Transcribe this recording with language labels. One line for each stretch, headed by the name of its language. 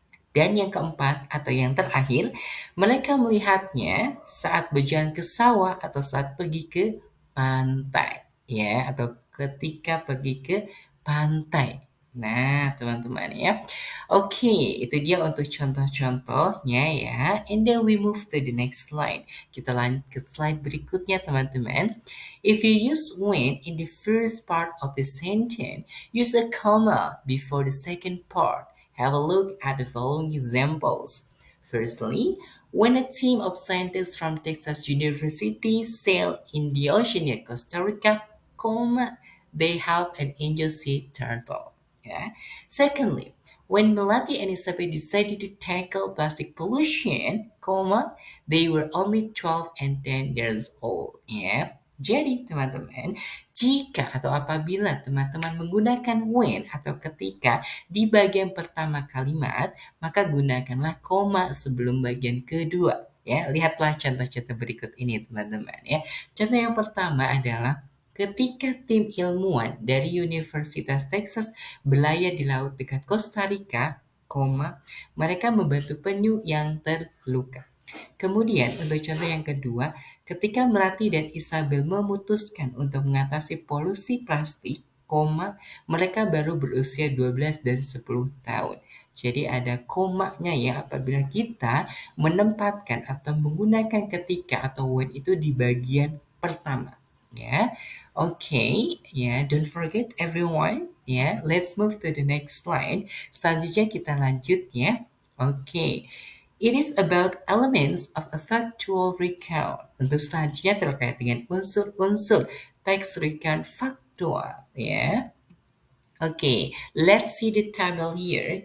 Indonesian: Dan yang keempat atau yang terakhir, mereka melihatnya saat berjalan ke sawah atau saat pergi ke pantai, ya, atau ketika pergi ke pantai. Nah, teman-teman ya. Oke, itu dia untuk contoh-contohnya ya.
English: And then we move to the next slide.
Indonesian: Kita lanjut ke slide berikutnya, teman-teman.
English: If you use when in the first part of the sentence, use a comma before the second part. Have a look at the following examples. Firstly, when a team of scientists from Texas University sailed in the ocean near Costa Rica, they helped an angel sea turtle. Yeah. Secondly, when Melati and Isabel decided to tackle plastic pollution, they were only 12 and 10 years old. Yeah.
Indonesian: Jadi teman-teman, jika atau apabila teman-teman menggunakan when atau ketika di bagian pertama kalimat, maka gunakanlah koma sebelum bagian kedua. Ya, lihatlah contoh-contoh berikut ini teman-teman ya. Contoh yang pertama adalah ketika tim ilmuwan dari Universitas Texas berlayar di laut dekat Costa Rica, mereka membantu penyu yang terluka. Kemudian untuk contoh yang kedua, ketika Melati dan Isabel memutuskan untuk mengatasi polusi plastik, mereka baru berusia 12 dan 10 tahun. Jadi ada komanya ya apabila kita menempatkan atau menggunakan ketika atau when itu di bagian pertama.
English: Ya, okay, ya, don't forget everyone. Ya, let's move to the next slide.
Indonesian: Selanjutnya kita lanjut ya.
English: Okay. It is about elements of a factual recount.
Indonesian: Untuk selanjutnya terkait dengan unsur-unsur teks recount faktual, ya.
English: Oke, let's see the table here.